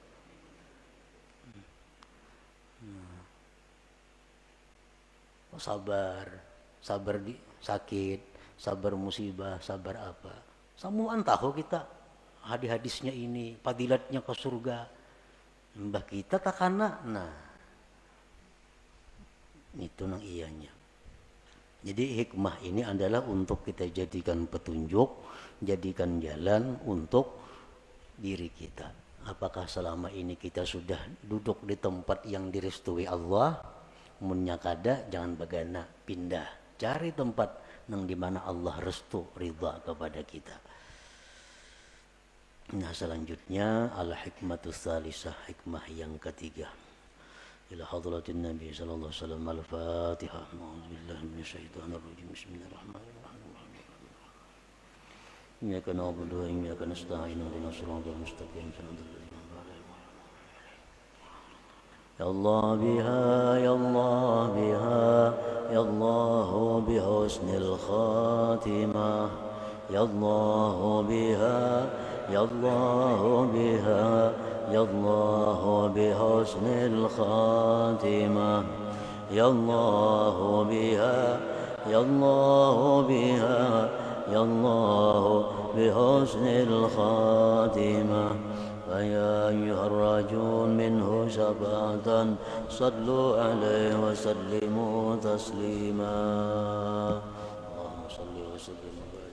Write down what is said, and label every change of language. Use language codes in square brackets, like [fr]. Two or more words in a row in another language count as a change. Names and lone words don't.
[id] Sabar di sakit, sabar musibah, sabar apa. [bjn] Samuan tahu kita hadis-hadisnya ini, fadilatnya ke surga. Mbah kita takana, nah itu nang iyanya. [id] Jadi hikmah ini adalah untuk kita jadikan petunjuk, jadikan jalan untuk diri kita. Apakah selama ini kita sudah duduk di tempat yang direstui Allah? [bjn] Munnya kada, jangan bagana, pindah, cari tempat nang dimana Allah restu ridha kepada kita. [id] Nah, selanjutnya [ar] الحكمة الثالثة, [id] hikmah yang ketiga. [ar] إلى حضرة النبي صلى الله عليه وسلم، الفاتحة. أعوذ بالله من الشيطان الرجيم. بسم الله الرحمن الرحيم. إياك نعبد وإياك نستعين. اهدنا الصراط المستقيم. يا الله بها، يا الله بها، يا الله بحسن الخاتمة. يا الله بها، يا الله بها، يا الله بحسن الخاتمة. يا الله بها، يا الله بها، يا الله بحسن الخاتمة. فيا أيها الرجل منه شفاعة صلوا عليه وسلموا تسليما اللهم صل وسلم